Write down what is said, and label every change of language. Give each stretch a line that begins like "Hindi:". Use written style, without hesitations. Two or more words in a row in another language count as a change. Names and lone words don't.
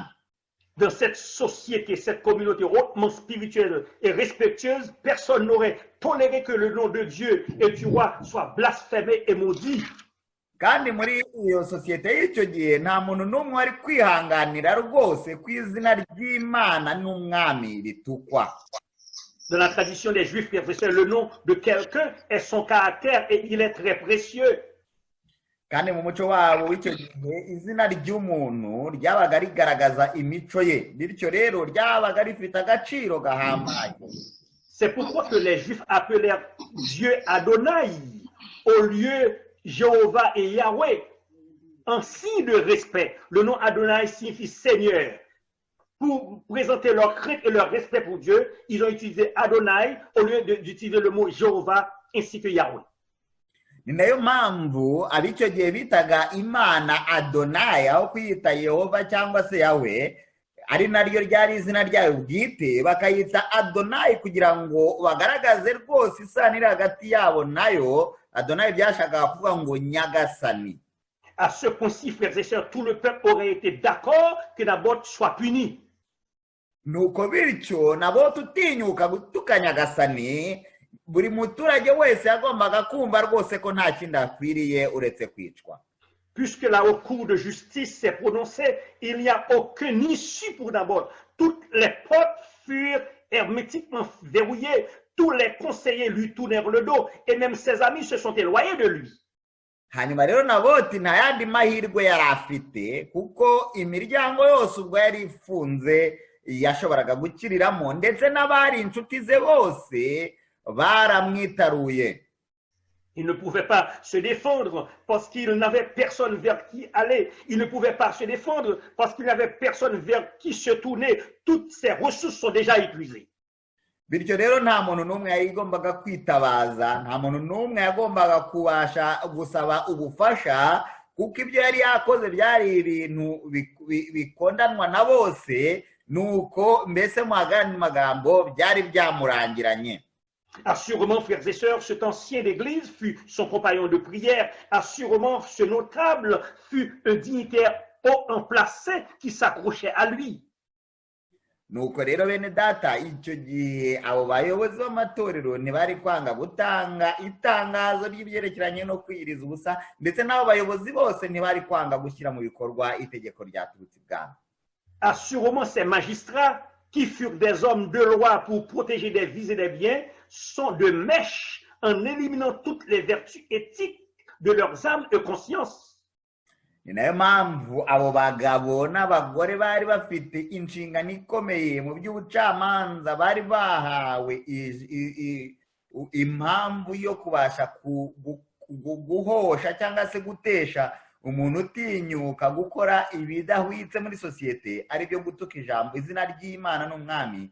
French: Dans cette société, cette communauté hautement spirituelle et respectueuse, personne n'aurait toléré que le nom de Dieu et du roi soit blasphémé et maudit.
Kinyarwanda: Kandi muri iyo sosiyete y'icyo gihe nta muntu n'umwe wari kwihanganira rwose ku izina ry'Imana n'umwami ritukwa.
French: Dans la tradition des Juifs, le nom de quelqu'un est son caractère et il est très précieux.
Kinyarwanda: Kandi mu muco wabo w'icyo gihe izina ry'umuntu ryabaga rigaragaza imico ye, bityo rero ryabaga rifite agaciro gahambaye.
French: C'est pourquoi que les Juifs appelèrent Dieu Adonai au lieu Jéhovah et Yahweh, en signe de respect. Le nom Adonai signifie Seigneur. Pour présenter leur crainte et leur respect pour Dieu, ils ont utilisé Adonai au lieu d'utiliser le mot Jéhovah ainsi que Yahweh.
Kinyarwanda: Ni nayo mpamvu ab'icyo gihe bitaga Imana Adonai aho kwiyita Yehova cyangwa se Yahweh, ari naryo ryari izina ryayo bwite, bakayita Adonai kugira ngo bagaragaze rwose isanira hagati yabo nayo. Adonai byashakaga kuvuga ngo nyagasani.
French: À ce point-ci, frères et sœurs, tout le peuple aurait été d'accord que Naboth soit puni.
Kinyarwanda: Nuko bityo nabo tutinyuka gutuka nyagasani, buri muturage wese yagombaga kumva rwose ko nta kindi akwiriye uretse kwicwa.
French: Puisque la haute cour de justice s'est prononcée, il n'y a aucune issue pour Naboth. Toutes les portes furent hermétiquement verrouillées, tous les conseillers lui tournèrent le dos et même ses amis se sont éloignés de lui.
Kinyarwanda: Hanyuma rero Naboti nta yandi mahirwe yari afite, kuko imiryango yose ubwo yari ifunze yashoboraga gukiriramo, ndetse n'abari inshuti ze bose baramwitaruye.
French: Il ne pouvait pas se défendre parce qu'il n'avait personne vers qui aller. Il ne pouvait pas se défendre parce qu'il n'avait personne vers qui se tourner. Toutes ses ressources sont déjà épuisées.
Kinyarwanda: Bityo rero nta muntu n'umwe yagombaga kwitabaza, nta muntu n'umwe yagombaga kubasha gusaba ubufasha, kuko ibyo yari yakoze byari ibintu bikondanwa na bose, nuko mbese mu magambo byari byamurangiranye.
French: Assurément, frères et sœurs, cet ancien d'église fut son compagnon de prière. Assurément, ce notable fut un dignitaire haut en placé qui s'accrochait à lui.
Kinyarwanda: Nuko rero bene data, icyo gihe abo bayobozi b'amatorero ntibari kwanga gutanga itangazo ry'ibyerekeranye no kwiriza ubusa, ndetse n'abo bayobozi bose ntibari kwanga gushyira mu bikorwa itegeko ryaturutse ibwami.
French: Assurément, ces magistrats qui furent des hommes de loi pour protéger des vies et des biens sont de mèche en éliminant toutes les vertus éthiques de leurs âmes et consciences.
Kinyarwanda: Ni nayo mpamvu abo bagabo n'abagore bari bafite inshingano ikomeye mu by'ubucamanza, bari bahawe impamvu yo kubasha guhosha cyangwa se gutesha umuntu utinyuka gukora ibidahwitse muri sosiyete, ari byo gutuka ijambo izina ry'Imana n'umwami.